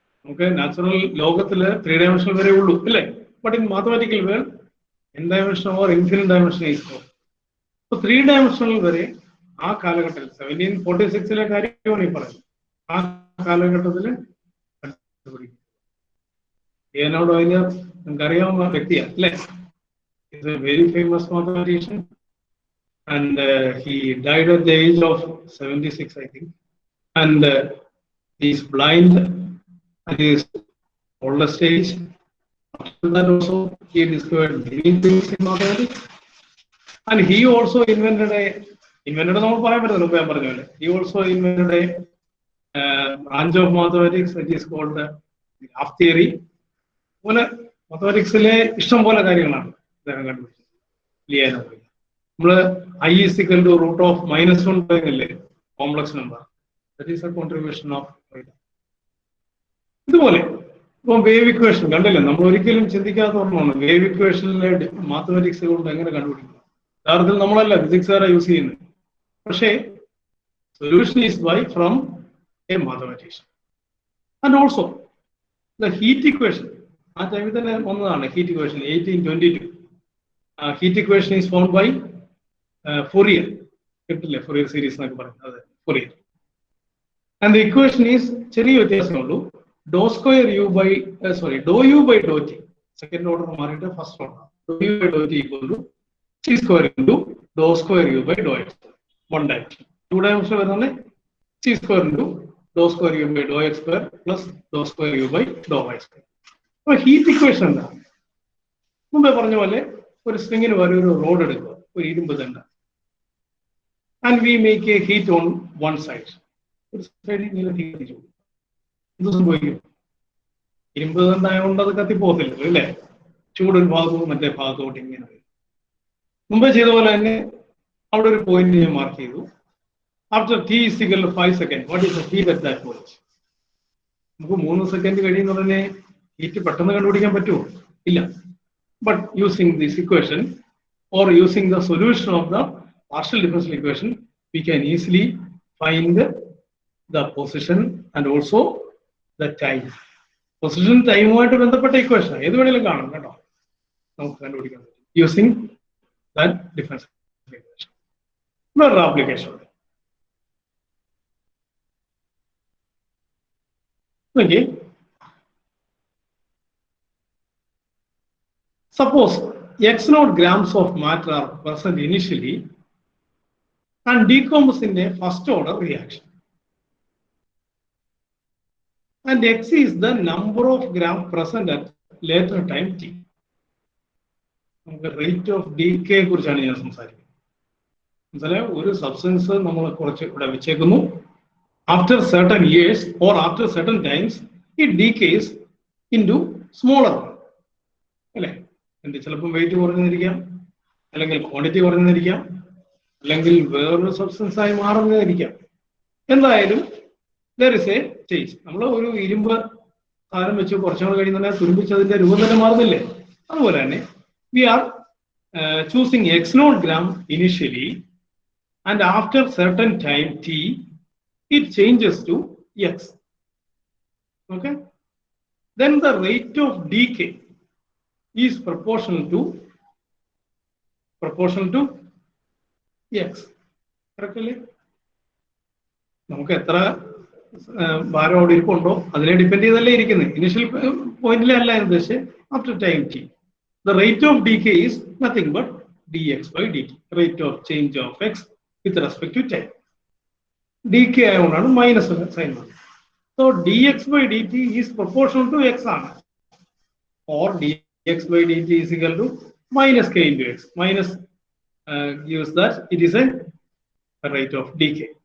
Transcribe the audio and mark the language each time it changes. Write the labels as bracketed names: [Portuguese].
[Malayalam] Okay, natural ലോകത്തില് 3 dimensional വരെ ഉള്ളൂ അല്ലേ? [English] But in mathematical world, n dimensional or infinite dimensional is known. [Malayalam] So 3 dimensional വരെ ആ കാലഘട്ടത്തിൽ 1746 കാര്യമാണ് ഈ പറയുന്നത്. ആ കാലഘട്ടത്തിൽ ലിയോനാർഡ് വൈലർ നമുക്കറിയാവുന്ന വ്യക്തിയാണ് അല്ലേ? [English] He's a very famous mathematician and he died at the age of 76, I think. And he's blind at his oldest age. After that also, he discovered many things in mathematics. And he also invented [Malayalam] നമ്മൾ പറയാൻ പറ്റുന്ന ഞാൻ പറഞ്ഞ [English] he also invented a branch of mathematics which is called the graph theory. [Malayalam] പോലെ മാത്തമാറ്റിക്സിലെ ഇഷ്ടം പോലെ കാര്യങ്ങളാണ് അദ്ദേഹം കണ്ടുപിടിച്ചത്. ലിയോനാർഡ് നമ്മള് [English] I is equal to root of -1 [Malayalam] പറയുന്നില്ലേ, complex number. [English] That is a contribution of. [Malayalam] ഇതുപോലെ ഇപ്പം വേവ് ഇക്വേഷൻ കണ്ടില്ലേ, നമ്മൾ ഒരിക്കലും ചിന്തിക്കാത്ത ഒരെണ്ണമാണ് വേവ് ഇക്വേഷനിലെ മാത്തമാറ്റിക്സ് കൊണ്ട് എങ്ങനെ കണ്ടുപിടിക്കും. യഥാർത്ഥത്തിൽ നമ്മളല്ല ഫിസിക്സുകാരെ യൂസ് ചെയ്യുന്നത്, പക്ഷേ [English] Solution is by from a mathematician. And also the heat equation [Malayalam] ആ ടൈമിൽ തന്നെ വന്നതാണ്. [English] Heat equation 1822. Heat equation is found by Fourier. [Malayalam] കിട്ടില്ലേ ഫോറിയർ സീരീസ് എന്നൊക്കെ പറയുന്നത്, അതെ Fourier. [English] and the equation is [Malayalam] ചെറിയ വ്യത്യാസമേ ഉള്ളൂ. [English] dou square u by dou u by dou t. Second order മാറിയിട്ട് first order. Dou u by dou t equal to c square into dou square u by dou x. One dimension. Two dimension വരുന്നത് c square into dou square u by dou x square plus dou square u by dou y square. [Malayalam] അപ്പോൾ heat equation എന്താ? മുമ്പേ പറഞ്ഞ പോലെ ഒരു സ്ട്രിങ്ങിന് വരെ ഒരു road എടുക്കുക, ഒരു ഇരുമ്പ് ദണ്ഡ, [English] And we make a heat on one side. [Malayalam] ഒരു സൈഡിൽ നിങ്ങൾ തീ കത്തിച്ചു, എന്ത് സംഭവിക്കും? ഇരുമ്പ് ദണ്ഡായതുകൊണ്ട് അത് കത്തിപ്പോകത്തില്ല അല്ലേ? ചൂടൊരു ഭാഗവും മറ്റേ ഭാഗത്തോട്ട് ഇങ്ങനെ വരും. മുമ്പേ ചെയ്ത പോലെ തന്നെ അവിടെ ഒരു പോയിന്റ് ഞാൻ മാർക്ക് ചെയ്തു. [English] After t is equal to 5 seconds, what is the heat at that point? [Malayalam] നമുക്ക് 3 സെക്കൻഡ് കഴിയുന്നതിനെ ഹീറ്റ് പെട്ടെന്ന് കണ്ടുപിടിക്കാൻ പറ്റുമോ? ഇല്ല. [English] But using this equation or using the solution of the partial differential equation, we can easily find the position and also the time. [Malayalam] Position time ആയിട്ട് ബന്ധപ്പെട്ട equation ഏത് വേണേലും കാണാം കേട്ടോ, നമുക്ക് കണ്ടുപിടിക്കാൻ പറ്റും [English] using that differential equation. [Malayalam] വേറൊരു application okay. [English] Suppose x naught grams of matter are present initially and decompose in a first order reaction, and x is the number of grams present at later time t. [Malayalam] Rate of decay കുറിച്ചാണ് ഞാൻ സംസാരിക്കുന്നത്. മനസ്സിലായോ? ഒരു substance നമ്മൾ കുറച്ച് ഇവിടെ വെച്ചേക്കുന്നു. [English] After certain years or after certain times, it decays into smaller one. [Malayalam] അല്ലേ? ചിലപ്പോൾ വെയിറ്റ് കുറഞ്ഞിരിക്കാം, അല്ലെങ്കിൽ ക്വാണ്ടിറ്റി കുറഞ്ഞിരിക്കാം, അല്ലെങ്കിൽ വേറൊരു സബ്സ്റ്റൻസ് ആയി മാറുന്നതായിരിക്കാം. [English] എന്തായാലും there is a change. [Malayalam] നമ്മൾ ഒരു ഇരുമ്പ് സാധനം വെച്ച് കുറച്ചുകൂടെ കഴിയുന്ന തുരുമ്പിച്ചതിന്റെ രൂപം തന്നെ മാറുന്നില്ലേ? അതുപോലെ തന്നെ [English] we are choosing x naught gram initially, and after certain time t it changes to x. Okay, then the rate of decay is proportional to x. Correctly? [Malayalam] നമുക്ക് എത്ര ഭാരം അവിടെ ഇരിപ്പുണ്ടോ അതിനെ ഡിപ്പെൻഡ് ചെയ്തല്ലേ ഇരിക്കുന്നത്. ഇനിഷ്യൽ പോയിന്റിലെ അല്ല ഉദ്ദേശിച്ച് after time T. [English] The rate of decay is nothing but dx by dt. Rate of change of x with respect to time. [Malayalam] Decay ആയതുകൊണ്ടാണ് minus sign. [English] So dx by dt is proportional to x ആണ്. Or dx by dt is equal to minus k into x. Minus gives that it is a rate of decay.